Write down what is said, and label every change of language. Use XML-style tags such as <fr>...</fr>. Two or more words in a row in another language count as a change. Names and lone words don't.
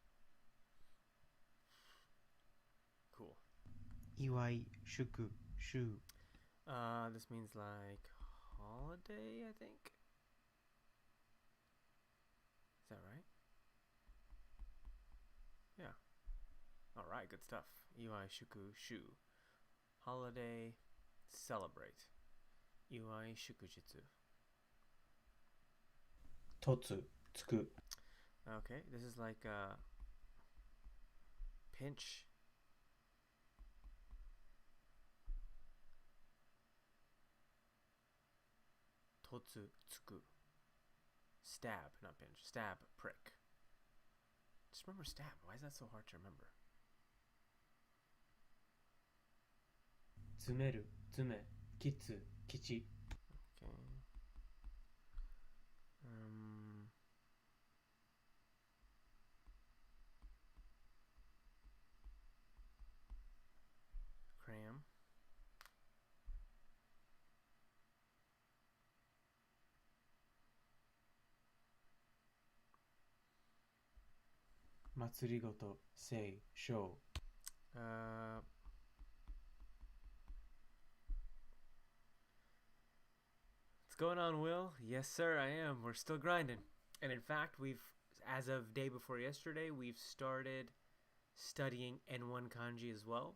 <en>Cool.</en> <ja>いわい、しゅく、しゅ.</ja> <en>This means like holiday, I think. Is that right? Yeah. Alright, good stuff.</en> <ja>いわい しゅく しゅ.</ja> <en>Holiday, celebrate.</en> <ja>いわい しゅくじつ. とつ、つく.</ja> <en>Okay, this is like a pinch.</en> <ja>とつ、つく.</ja> <en>Stab, not pinch. Stab, prick. Just remember stab. Why is that so hard to remember?</en> <ja>つめる、つめ、きつ、きち.</ja> <en>Okay. Cram.</en> <ja>まつりごと、せい, しょう.</ja> <en>What's going on, Will? Yes, sir, I am. We're still grinding. And in fact, as of day before yesterday, we've started studying N1 kanji as well.</en>